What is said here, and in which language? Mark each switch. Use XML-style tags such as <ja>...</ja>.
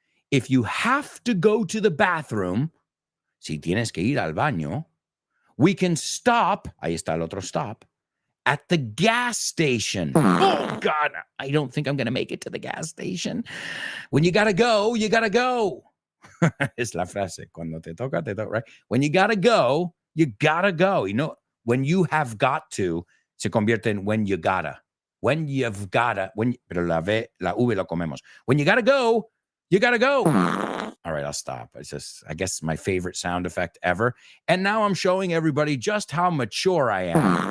<en>If you have to go to the bathroom,</en> <es>si tienes que ir al baño,</es> <en>we can stop,</en> <es>ahí está el otro stop,</es> <en>at the gas station. Oh, God, I don't think I'm going to make it to the gas station. When you got to go, you got to go.</en> <es>Es la frase, cuando te toca,</es> <en>right? When you got to go, you got to go. You know, when you have got to,</en> <es>se convierte en</es> <en>when you gotta. When you've gotta,</en> <es>pero la V lo comemos.</es> <en>When you got to go, you got to go. All right, I'll stop. It's just, I guess, my favorite sound effect ever. And now I'm showing everybody just how mature I am.</en>